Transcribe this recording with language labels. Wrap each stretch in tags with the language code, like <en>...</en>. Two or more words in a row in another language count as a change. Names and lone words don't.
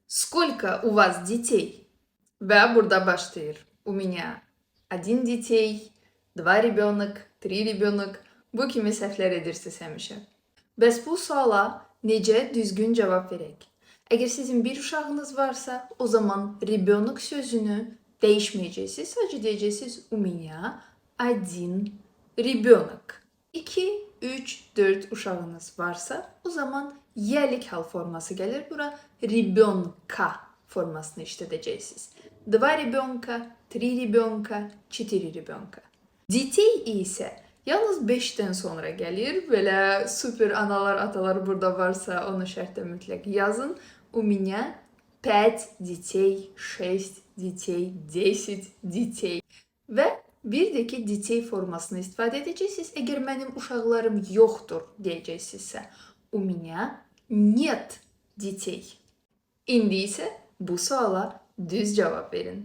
<ru>Сколько у вас детей?</ru> <az>Ve burada başlayır.</az> <ru>У меня один детей, два ребенок, три ребенок.</ru> <az>Bu kimi səhvlər edirsiniz həmişə. Bəs bu suala necə düzgün cavab verək? Əgər sizin bir uşağınız varsa, o zaman ребенок sözünü dəyişməyəcəksiniz. Sadəcə deyəcəksiniz</az> <ru>у меня один ребенок.</ru> <az>2, 3, 4 uşağınız varsa, o zaman yelik hal forması gəlir. Bura ребенка formasını işlədəcəksiniz.</az> <ru>Два ребенка, три ребенка, четыре ребенка.</ru> <az>Детей isə yalnız 5-dən sonra gəlir. Belə super analar, atalar burada varsa onu şərtdə mütləq yazın.</az> <ru>У меня 5 детей, 6 детей, 10 детей.</ru> <az>Və bir də ki, детей formasını istifadə edəcəksiniz. Əgər mənim uşaqlarım yoxdur deyəcəksinizsə,</az> <ru>у меня нет детей.</ru> <az>İndi isə bu suala düz cavab verin.</az>